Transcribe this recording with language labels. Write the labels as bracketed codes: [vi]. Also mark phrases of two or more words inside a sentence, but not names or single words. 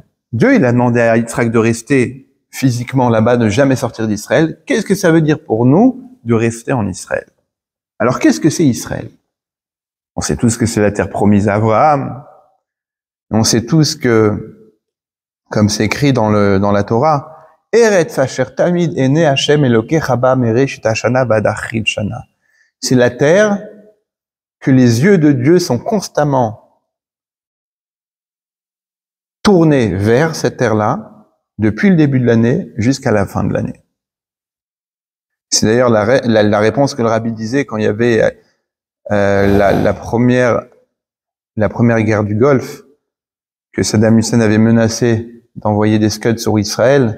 [fr] Dieu, il a demandé à Yitzhak de rester physiquement là-bas, de jamais sortir d'Israël. Qu'est-ce que ça veut dire pour nous de rester en Israël? Alors, qu'est-ce que c'est Israël? On sait tous que c'est la terre promise à Abraham. On sait tous que, comme c'est écrit dans la Torah, [he] ארץ אשר תמיד עיני השם אלוקיך בה מראשית השנה ועד אחרית שנה. [fr] C'est la terre que les yeux de Dieu sont constamment tournés vers cette terre-là, depuis le début de l'année jusqu'à la fin de l'année. C'est d'ailleurs la réponse que le rabbi disait quand il y avait la première guerre du Golfe, que Saddam Hussein avait menacé d'envoyer des Scuds sur Israël.